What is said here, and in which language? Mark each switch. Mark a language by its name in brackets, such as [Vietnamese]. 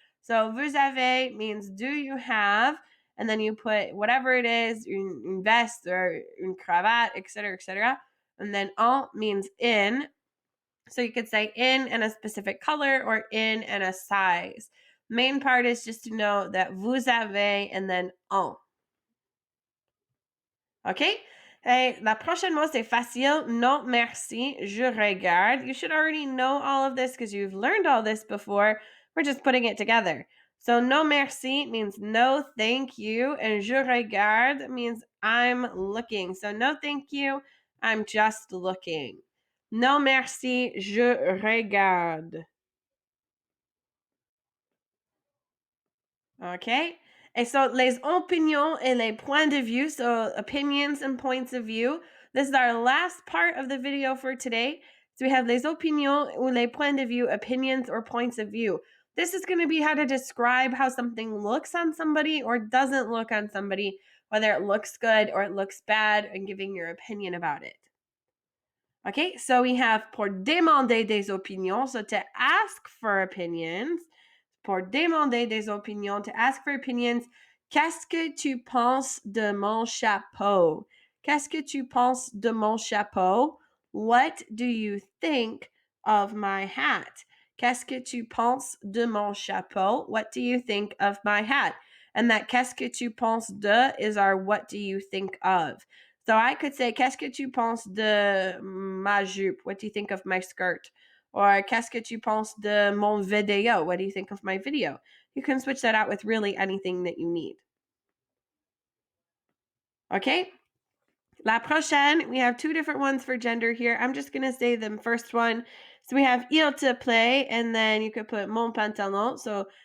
[English] So [French] vous avez [English] means do you have, and then you put whatever it is, [French] une veste [English] or [French] une cravate, [English] etc., etc. And then en means in. So you could say in and a specific color or in and a size. Main part is just to know that [French] vous avez [English] and then en. Okay? [French] Hey, la prochaine mot, c'est facile. Non, merci. Je regarde. [English] You should already know all of this because you've learned all this before. We're just putting it together. So, [French] non, merci [English] means no, thank you. And [French] je regarde [English] means I'm looking. So, no, thank you. I'm just looking. [French] Non, merci. Je regarde. [English] Okay? And so [French] les opinions et les points de vue, [English] so opinions and points of view. This is our last part of the video for today. So we have [French] les opinions ou les points de vue, [English] opinions or points of view. This is going to be how to describe how something looks on somebody or doesn't look on somebody, whether it looks good or it looks bad, and giving your opinion about it. Okay, so we have [French] pour demander des opinions, [English] so to ask for opinions. [French] Pour demander des opinions, [English] to ask for opinions. [French] Qu'est-ce que tu penses de mon chapeau? Qu'est-ce que tu penses de mon chapeau? [English] What do you think of my hat? [French] Qu'est-ce que tu penses de mon chapeau? [English] What do you think of my hat? And that [French] qu'est-ce que tu penses de [English] is our what do you think of. So I could say, [French] qu'est-ce que tu penses de ma jupe? [English] What do you think of my skirt? [French] Or qu'est-ce que tu penses de mon vidéo? [English] What do you think of my video? You can switch that out with really anything that you need. Okay? [French] La prochaine, [English] we have 2 different ones for gender here. I'm just going to say the first one. So we have [French] il te plaît, [English] and then you could put [French] mon pantalon. [English] So